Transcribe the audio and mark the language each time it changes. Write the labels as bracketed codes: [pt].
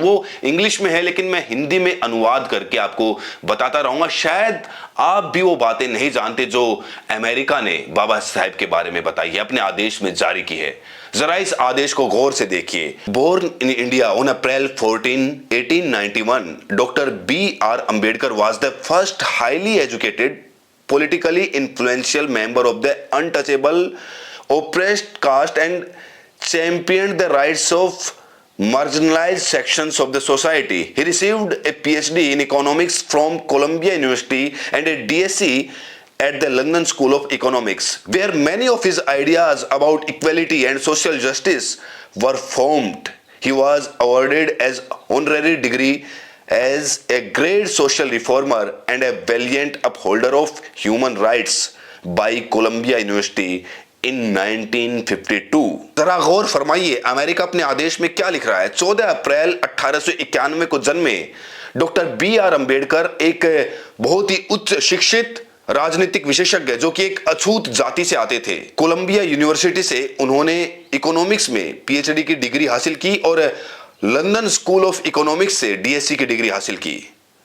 [hi] वो इंग्लिश में है, लेकिन मैं हिंदी में अनुवाद करके आपको बताता रहूंगा। शायद आप भी वो बातें नहीं जानते जो अमेरिका ने बाबा साहेब के बारे में बताई है, अपने आदेश में जारी की है। जरा इस आदेश को गौर से देखिए। [en] Born in India on April 14, 1891, doctor B.R. Ambedkar was the first highly educated, politically influential member of the untouchable, oppressed caste and championed the rights of marginalized sections of the society. He received a PhD in economics from Columbia University and a DSc at the London School of Economics, where many of his ideas about equality and social justice were formed. He was awarded as honorary degree as a great social reformer and a valiant upholder of human rights by Columbia University in 1952। [hi] जरा गौर फरमाइए America अपने आदेश में क्या लिख रहा है। 14 अप्रैल 1891 को जन्मे डॉक्टर बी.आर. अंबेडकर एक बहुत ही उच्च शिक्षित राजनीतिक विशेषज्ञ जो कि एक अछूत जाति से आते थे। कोलंबिया यूनिवर्सिटी से उन्होंने इकोनॉमिक्स में पीएचडी की डिग्री हासिल की और लंदन स्कूल ऑफ इकोनॉमिक्स से डीएससी की डिग्री हासिल की।